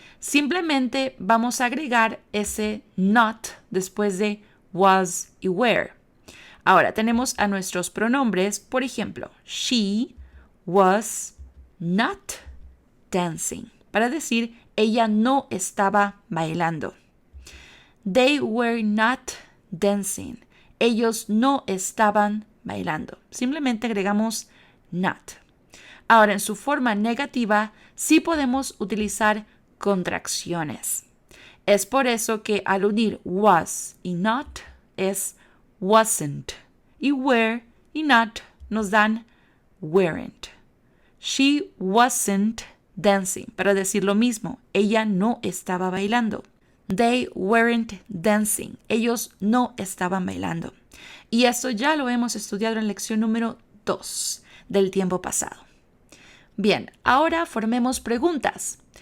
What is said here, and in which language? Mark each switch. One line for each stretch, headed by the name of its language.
Spanish: Simplemente vamos a agregar ese not después de was y were. Ahora tenemos a nuestros pronombres, por ejemplo,
English: she was not dancing,
Spanish: para decir ella no estaba bailando.
English: They were not dancing,
Spanish: ellos no estaban bailando. Simplemente agregamos not. Ahora, en su forma negativa, sí podemos utilizar contracciones. Es por eso que al unir was y not es wasn't. Y were y not nos dan weren't.
English: She wasn't dancing.
Spanish: Para decir lo mismo, ella no estaba bailando.
English: They weren't dancing.
Spanish: Ellos no estaban bailando. Y esto ya lo hemos estudiado en lección número 2 del tiempo pasado. Bien, ahora formemos preguntas.